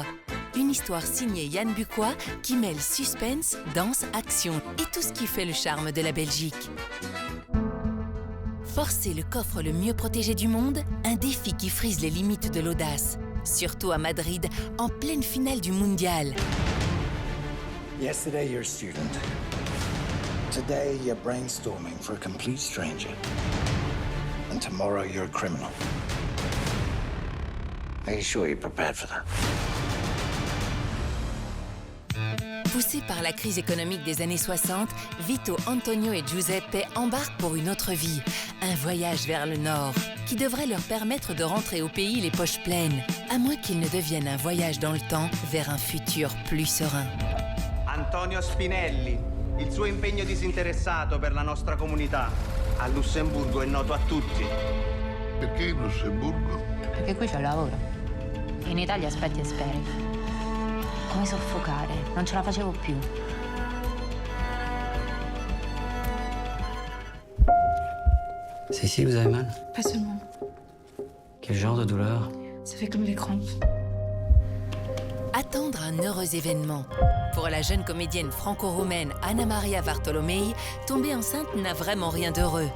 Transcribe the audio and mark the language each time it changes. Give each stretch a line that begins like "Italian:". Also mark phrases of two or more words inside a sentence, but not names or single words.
French: Une histoire signée Yann Bucois qui mêle suspense, danse, action et tout ce qui fait le charme de la Belgique. Forcer le coffre le mieux protégé du monde, un défi qui frise les limites de l'audace. Surtout à Madrid, en pleine finale du Mondial.
English: Yesterday, you're a student. Today, you're brainstorming for a complete stranger. And tomorrow, you're a criminal. Are you sure you're prepared for that?
French: Poussés par la crise économique des années 60, Vito, Antonio et Giuseppe embarquent pour une autre vie, un voyage vers le nord, qui devrait leur permettre de rentrer au pays les poches pleines, à moins qu'il ne devienne un voyage dans le temps vers un futur plus serein.
Italian: Antonio Spinelli, il suo impegno disinteressato per la nostra comunità a Lussemburgo è noto a tutti. Perché in Lussemburgo? Perché qui c'è lavoro. In Italia aspetti e speri. Come soffocare, non ce la facevo più.
French: C'est ici que vous avez mal? Pas seulement. Quel genre de douleur? Ça fait comme des crampes. Attendre un heureux événement. Pour la jeune comédienne franco-roumaine Anna Maria Bartolomei, tomber enceinte n'a vraiment rien d'heureux.